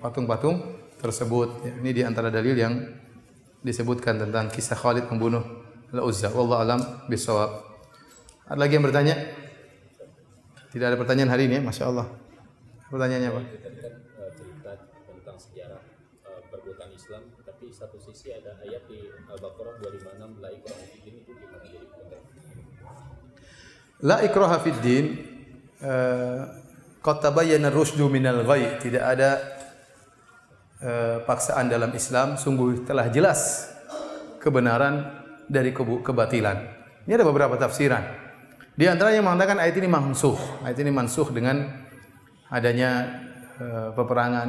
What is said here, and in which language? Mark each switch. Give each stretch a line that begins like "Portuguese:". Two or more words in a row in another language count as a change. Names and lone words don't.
Indonesian: Patung-patung tersebut ya. Ini di antara dalil yang disebutkan tentang kisah Khalid membunuh Al-Uzza.
Arabic: والله أعلم بالصواب.
Indonesian: Ada lagi yang bertanya? Tidak ada pertanyaan hari ini ya,
Arabic: ما شاء الله.
Indonesian: Pertanyaannya apa? Cerita tentang sejarah perbuatan Islam, tapi satu sisi ada ayat di Al-Baqarah 256
Arabic: لا إكراه في الدين,
Indonesian: itu gimana jadi konteks?
Arabic: لا إكراه في الدين قد تبين الرشد من الغي.
Indonesian: Tidak ada paksaan dalam Islam, sungguh telah jelas kebenaran dari kebatilan. Ini ada beberapa tafsiran. Di antaranya yang mengatakan ayat ini mansukh. Ayat ini mansukh dengan adanya peperangan.